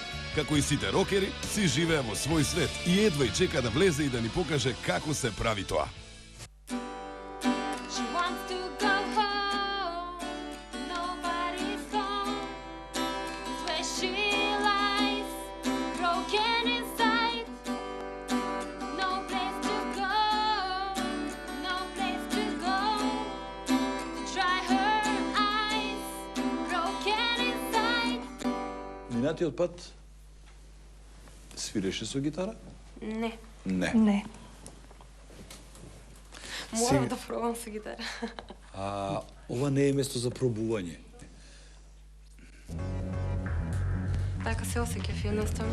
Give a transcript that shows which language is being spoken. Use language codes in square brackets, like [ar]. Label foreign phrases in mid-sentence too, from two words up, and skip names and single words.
[mk] како и сите рокери, си живее во свој свет и едва и чека да влезе и да ни покаже како се прави тоа. [en] She wants to go home, nobody's home. It's where she lies, broken inside. No place to go, no place to go. To dry her eyes, broken inside. [mk] Минатиот пат свиреше со гитара? Не, Не. Не. морам да пробам со гитара. Ова не е место за пробување. Така се осеќав едноставно.